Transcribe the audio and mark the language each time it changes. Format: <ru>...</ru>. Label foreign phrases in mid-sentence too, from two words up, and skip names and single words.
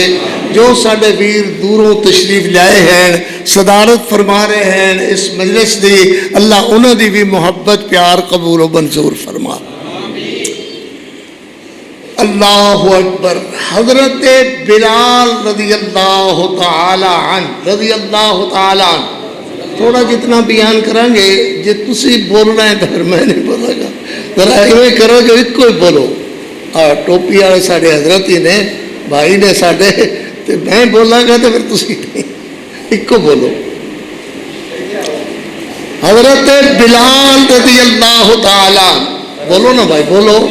<pa>جو ساڈے ویر دوروں تشریف لائے ہیں، صدارت فرما رہے ہیں اس مجلس کی، اللہ انہاں دی بھی محبت پیار قبولو منظور فرما.</pa> <ar>الله أكبر.</ar> <pa>حضرت بلال</pa> <ar>رضي الله تعالى عنه رضي الله تعالى عنه</ar> <pa>تھوڑا جتنا بیان کراں گے، جے تسی بولنا ہے تو پھر میں نہیں بولاگا، ذرا ایویں کرو جو اکو ہی بولو. ٹوپی والے ساڈے حضرت ہی نے، بھائی نے ساڈے، تو میں بولاگا تو پھر تسی اکو بولو. حضرت بلال</pa> <ar>رضي الله تعالى</ar> <pa>بولو نا بھائی، بولو.</pa>